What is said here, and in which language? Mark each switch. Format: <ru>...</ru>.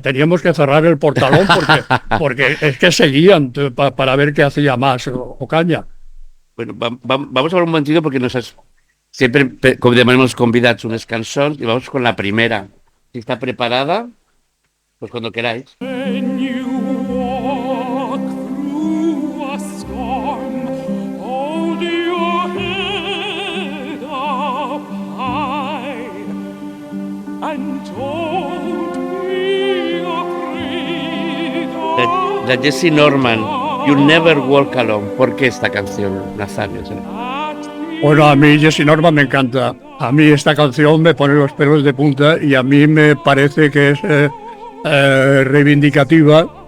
<es>Teníamos que cerrar el portalón porque es que seguían para ver qué hacía más Ocaña. Bueno, vamos a hablar un momentito porque siempre tenemos convidados unas canciones y vamos con la primera. Si está preparada, pues cuando queráis.</es> <en>When you walk through a storm, hold your head up high and don't be afraid of</en> <es>La Jessie Norman, You Never Walk Alone. ¿Por qué esta canción, Nazario? Bueno, a mí Jessy Norman me encanta. A mí esta canción me pone los pelos de punta y a mí me parece que es reivindicativa.</es>